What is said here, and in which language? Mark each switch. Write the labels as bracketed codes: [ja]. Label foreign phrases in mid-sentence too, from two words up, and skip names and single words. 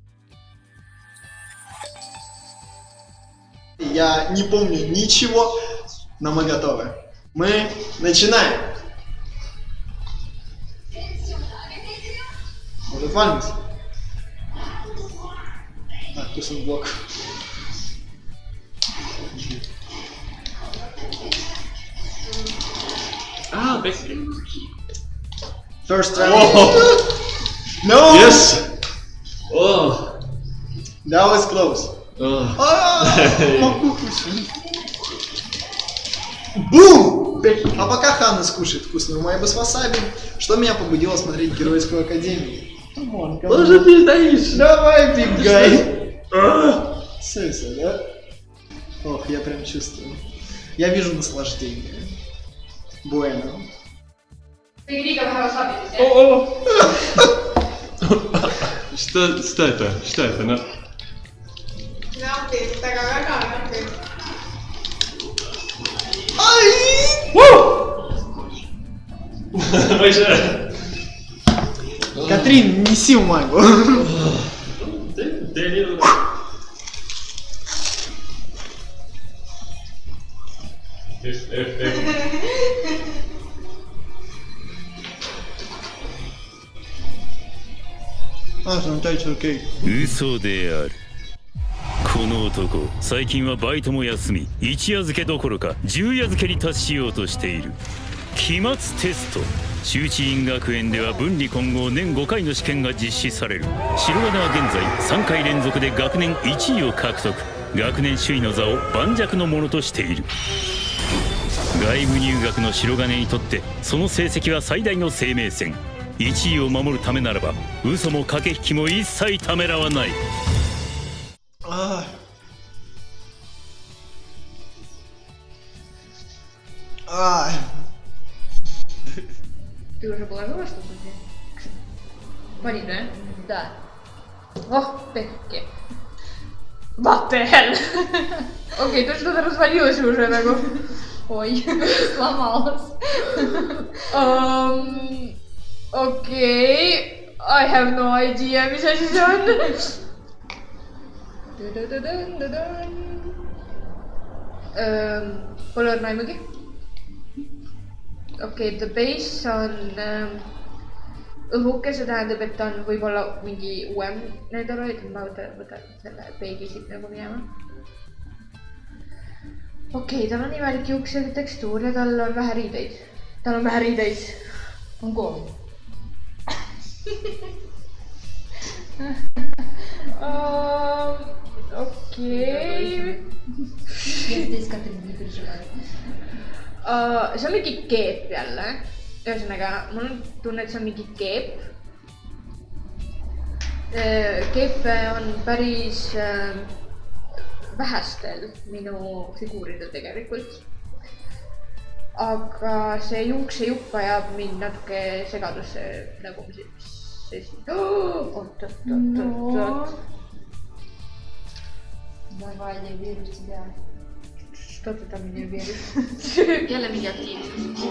[ru] Я не помню ничего, но мы готовы. Мы начинаем. Может, Вальмис? А, кусок блок. [en] Ah, basically. First round. Oh, No! yes! Oh, That was close. oh. [ru] Бум! А пока Ханна скушает вкусную майбу с васаби, что меня побудило смотреть Геройскую Академию? Тоже ты стоишь? Давай, big guy! Ah. Сыся, да? Ох, я прям чувствую. Я вижу наслаждение. Буэно. [et] Tegi liiga vähe wasabi. [ru] Oh, oh. Что это? Что это? Ну? [et] Napid, aga väga napid. [ru] Ай! [et] Ma ei saa. [ru] Катрин, неси майбу. [et] Tee nii. [ru] А, ну тайча, окей. [ja] 嘘である。この男最近はバイトも休み一夜漬けどころか十夜漬けに達しようとしている。期末テスト周知院学園では分離混合年5回の試験が実施される。白金は現在3回連続で学年1位を獲得。学年首位の座を盤石のものとしている。外部入学の白金にとってその成績は最大の生命線。1位を守るためならば嘘も駆け引きも一切ためらわない。 [ru] Ай. Ай. Ты уже положила что-то здесь? Pani, да? Да. Ох, [en] пекки. What the hell? [ru] Окей, тут что-то развалилось уже, так. Ой, сломалась. Окей. [en] I have no idea, [et] mis asi see on. Pole õrna aimugi. Okei, [en] the base [et] on õhuke, see tähendab, et ta on võib-olla mingi uuem Nederoid, ma võtan selle peegi siit nagu minema. Okei, tal on imelik juuksed tekstuur ja tal on vähe riideid. Tal on vähe riideid. [ru] On голый. [et] Okei. Я здесь Катрин, не переживай. See on mingi keep jälle. Ühesõnaga, mul on tunne, et see on mingi keep. Keepe on päris vähestel minu figuuridel tegelikult. Aga see juuksejupp ajab mind natuke segadusse, nagu see siin. Oot. [ru] Давай, я верю в тебя. Что ты там мне веришь? [et] Jälle mingi aktiivsus.